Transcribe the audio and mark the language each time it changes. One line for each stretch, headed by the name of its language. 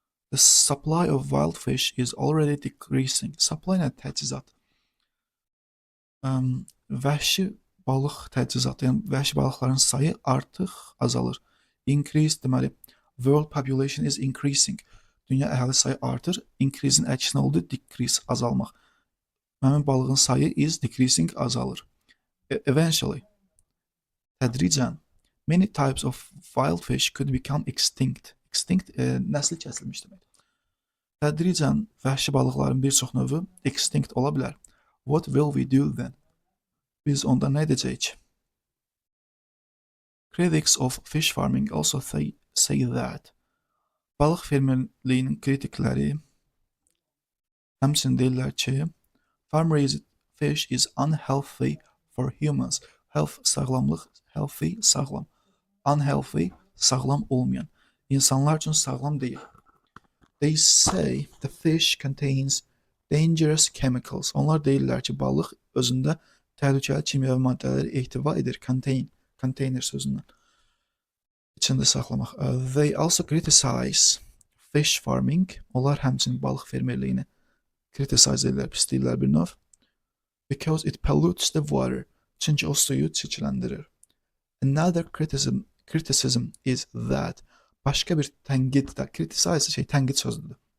English: The supply of wild fish is already decreasing.
Azerbaijani: Supply nə təchizat? Vəhşi balıq təchizatı, yəni vəhşi balıqların sayı artıq azalır. Increase deməli,
English: world population is increasing.
Azerbaijani: Dünya əhali sayı artır. Increase-in əksinə oldu, decrease, azalmaq. Həmin balığın sayı
English: is decreasing,
Azerbaijani: azalır.
English: Eventually,
Azerbaijani: tədricən,
English: many types of wild fish could become extinct.
Azerbaijani: Extinct, nəsli kəsilmiş demək. Tədricən, vəhşi balıqların bir çox növü extinct ola bilər.
English: What will we do then?
Azerbaijani: Biz onda nə edəcəyik?
English: Critics of fish farming also say that
Azerbaijani: balıq fermerliyinin kritikləri həmçinin deyirlər ki,
English: farm-raised fish is unhealthy for humans.
Azerbaijani: Health, sağlamlıq, healthy, sağlam. Unhealthy, sağlam olmayan. İnsanlar üçün sağlam deyil.
English: They say the fish contains dangerous chemicals.
Azerbaijani: Onlar deyirlər ki, balıq özündə təhlükəli kimyəvi maddələri ehtiva edir. Container sözündən. İçində saxlamaq.
English: They also criticize fish farming.
Azerbaijani: Onlar həmçinin balıq fermerliyini criticize edirlər, pisləyirlər bir növ.
English: Because it pollutes the water.
Azerbaijani: Çünki o suyu çirkləndirir.
English: Another criticism is that
Azerbaijani: başqa bir tənqid də, criticize tənqid sözüdür.